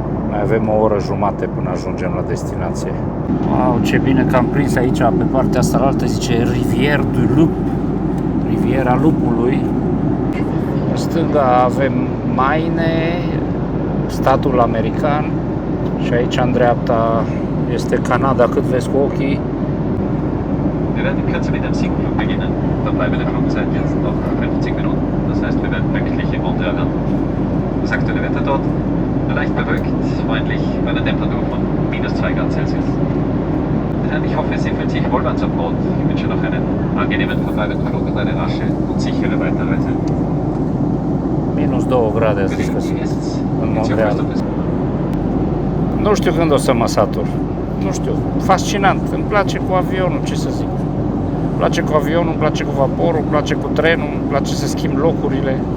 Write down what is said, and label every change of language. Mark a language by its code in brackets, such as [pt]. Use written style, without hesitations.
[ro] Mai avem o oră jumate până ajungem la destinație. Wow, ce bine că am prins aici, pe partea asta altă, zice Rivière du Loup, Riviera Lupului. În stânga avem Maine, statul american, și aici în dreapta este Canada, cât vezi cu ochii. [de] Wir werden in Kürze mit dem Sinkflug beginnen. Verbleibende Flugzeit jetzt noch 50 Minuten. Das heißt, wir werden pünktlich in Montreal landen. Das aktuelle Wetter dort leicht bewölkt, freundlich, bei einer Temperatur von -2 Grad Celsius. Ich hoffe, Sie fühlen sich wohl beim Bord. Ich wünsche noch einen angenehmen verbleibenden Flug und eine rasche und sichere Weiterreise. [ro] -2 grade, a zis că sunt în Montreal. Nu știu când o să mă satur. Nu știu, fascinant, îmi place cu avionul, ce să zic. Îmi place cu avionul, îmi place cu vaporul, îmi place cu trenul, îmi place să schimb locurile.